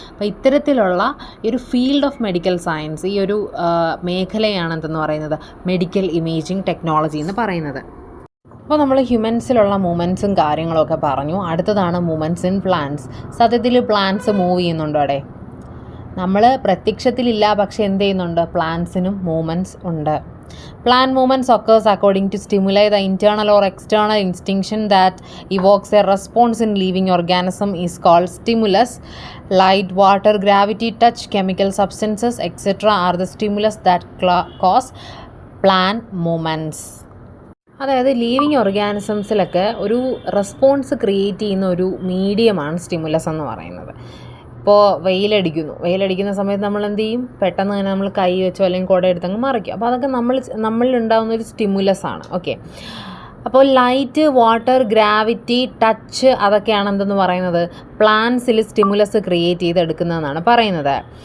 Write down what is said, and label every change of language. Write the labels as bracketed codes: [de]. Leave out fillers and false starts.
[ml] അപ്പോൾ ഇത്തരത്തിലുള്ള ഒരു [en] field of medical science, [ml] ഈ ഒരു മേഖലയാണ് എന്തെന്ന് പറയുന്നത്, മെഡിക്കൽ ഇമേജിംഗ് ടെക്നോളജി എന്ന് പറയുന്നത്. അപ്പോൾ നമ്മൾ ഹ്യൂമൻസിലുള്ള മൂവ്മെൻറ്റ്സും കാര്യങ്ങളൊക്കെ പറഞ്ഞു. അടുത്തതാണ് [en] Movements in plants. [ml] സത്യത്തിൽ പ്ലാന്റ്സ് മൂവ് ചെയ്യുന്നുണ്ടോ? അവിടെ നമ്മൾ പ്രത്യക്ഷത്തിലില്ല, പക്ഷേ എന്ത് ചെയ്യുന്നുണ്ട്, പ്ലാന്റ്സിനും മൂവ്മെൻറ്റ്സ് ഉണ്ട്. [en] Plant movements occurs according to stimuli. The internal or external instinction that evokes a response in living organism is called stimulus. Light, water, gravity, touch, chemical substances, etc. are the stimulus that cause plant movements. [ml] അതായത് living ഓർഗാനിസംസിലൊക്കെ ഒരു response create ചെയ്യുന്ന ഒരു മീഡിയമാണ് stimulus എന്ന് പറയുന്നത്. ഇപ്പോൾ വെയിലടിക്കുന്ന സമയത്ത് നമ്മൾ എന്ത് ചെയ്യും, പെട്ടെന്ന് തന്നെ നമ്മൾ കൈ വെച്ചോ അല്ലെങ്കിൽ കുട എടുത്തങ്ങ് മറിക്കും. അപ്പോൾ അതൊക്കെ നമ്മളിലുണ്ടാകുന്ന ഒരു സ്റ്റിമുലസ് ആണ്. ഓക്കെ, അപ്പോൾ ലൈറ്റ്, വാട്ടർ, ഗ്രാവിറ്റി, ടച്ച് അതൊക്കെയാണ് എന്തെന്ന് പറയുന്നത്, പ്ലാന്റ്സിൽ സ്റ്റിമുലസ് ക്രിയേറ്റ് ചെയ്തെടുക്കുന്നതെന്നാണ് പറയുന്നത്.